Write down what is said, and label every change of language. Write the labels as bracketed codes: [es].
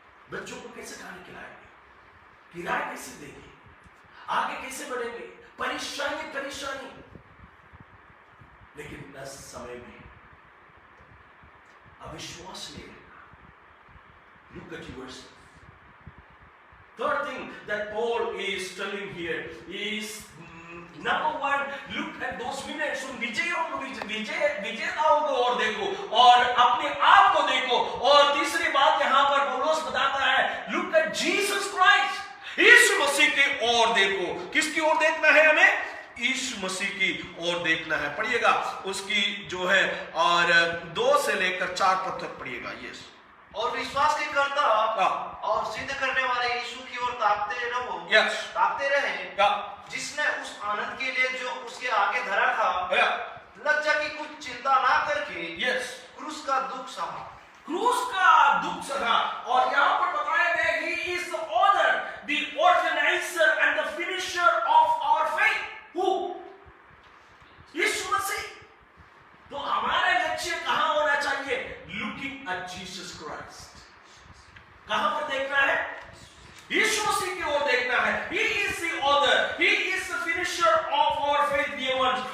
[hi] बच्चों को कैसे खाने खिलाएंगे, किराया कैसे देंगे, आगे कैसे बढ़ेंगे, परेशानी परेशानी। लेकिन 10 समय में अविश्वास नहीं रहना। [en] Look at yourself. Third thing that Paul is telling here is number one, look at those winners. [hi] उन विजेताओं को और देखो और अपने आप को देखो। और तीसरी बात यहाँ पर पौलुस बताता है, [en] look at Jesus Christ. [hi] यीशु मसीह की ओर देखो। किसकी ओर देखना है हमें? यीशु मसीह की ओर देखना है। पढ़िएगा उसकी जो है और 2 से लेकर 4 पद तक पढ़िएगा। [en] Yes. [hi] और विश्वास के कर्ता और सिद्ध करने वाले यीशु की ओर ताकते रहो। [en] Yes. [hi] ताकते रहे, जिसने उस आनंद के लिए जो उसके आगे धरा था, लज्जा की कुछ चिंता ना करके [en] yes [hi] क्रूस का दुख सहा। क्रूस का दुख सहा। और यहाँ पर बताया गया [en] he is the author, the organizer and the finisher of our faith. Who? यीशु मसीह। [hi] तो हमारा लक्ष्य कहां होना चाहिए? [en] Looking at Jesus Christ. [hi] कहां पर देखना है? यीशु मसीह की ओर देखना है। [en] He is the author, he is the finisher of our faith, dear ones.